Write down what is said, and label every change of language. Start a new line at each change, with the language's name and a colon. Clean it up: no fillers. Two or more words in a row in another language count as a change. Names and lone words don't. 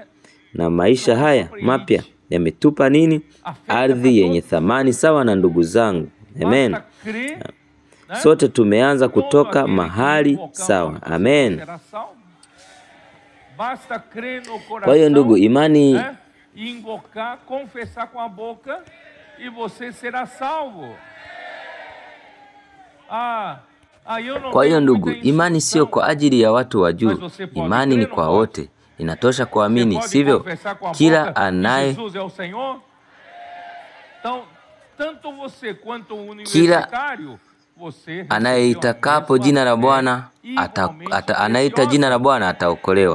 Swahili: Na maisha haya mapya yametupa nini? Ardhi yenye thamani sawa na ndugu zangu. Amen. Sote tumeanza kutoka mahali sawa. Amen. Kwa hiyo ndugu, imani
Portuguese: invocar, confessar com a boca e você será salvo.
Swahili: Kwa hiyo ndugu, imani sio kwa ajili ya watu wa juu. Imani ni kwa wote. Inatosha kuamini, sivyo? Kila anayeitakapo jina la Bwana anaita jina la Bwana ataokolewa.